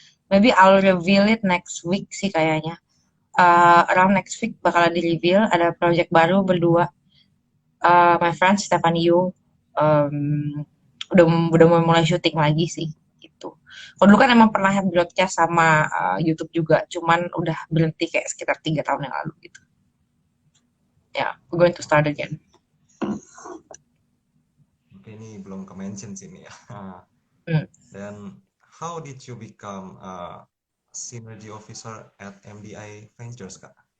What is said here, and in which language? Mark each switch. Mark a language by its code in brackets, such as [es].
[en] Maybe I'll reveal it next week [id] sih kayaknya. Around next week bakalan di reveal ada project baru berdua, my friend Stephanie Yu, um, udah mau mulai syuting lagi sih gitu. Kalau dulu kan emang pernah [en] broadcast sama YouTube [id] juga, cuman udah berhenti kayak sekitar 3 tahun yang lalu gitu. [en] Ya, yeah, we're going to start again. [id] Oke, ini belum ke-mention sini ya. Hmm. [en] Dan how did you become a synergy officer at MDI Ventures, Kak?